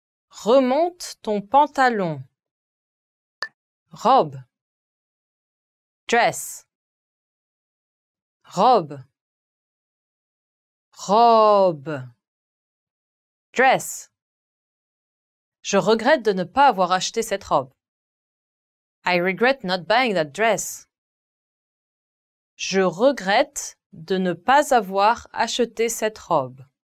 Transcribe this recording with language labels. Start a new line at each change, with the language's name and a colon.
French: Remonte ton pantalon. Robe.
English: Dress.
French: Robe. Robe.
English: Dress.
French: Je regrette de ne pas avoir acheté cette robe.
English: I regret not buying that dress.
French: Je regrette de ne pas avoir acheté cette robe.